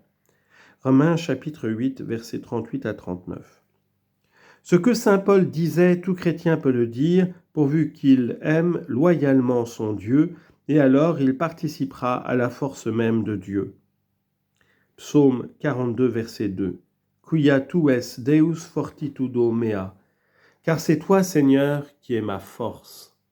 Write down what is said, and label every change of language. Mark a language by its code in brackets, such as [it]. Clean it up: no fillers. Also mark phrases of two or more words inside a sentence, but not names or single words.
[fr] Romains chapitre 8, versets 38 à 39. Ce que saint Paul disait, tout chrétien peut le dire, pourvu qu'il aime loyalement son Dieu, et alors il participera à la force même de Dieu. Psaume 42, verset 2. [la] Quia tu es Deus fortitudo mea, [fr] car c'est toi, Seigneur, qui es ma force.